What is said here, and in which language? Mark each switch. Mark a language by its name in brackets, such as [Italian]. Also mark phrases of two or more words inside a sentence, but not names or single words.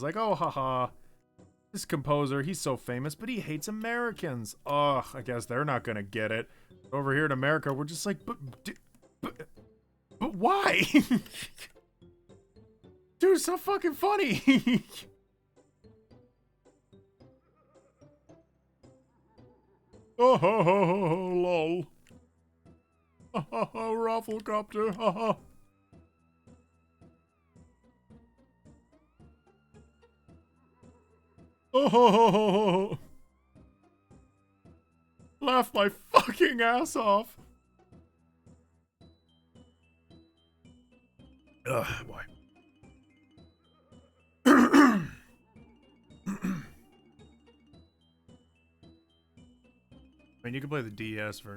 [English] Like, oh, haha, this composer, he's so famous, but he hates Americans. Ugh, I guess they're not gonna get it. Over here in America, we're just like, but why? Dude, it's so fucking funny. Oh, ho, ho, ho, ho, lol. Ha, ha, ha, Rafflecopter, ha, ha. Oh, ho, ho, ho, ho. Laugh my fucking ass off. Ugh, boy. I mean, you can play the DS version.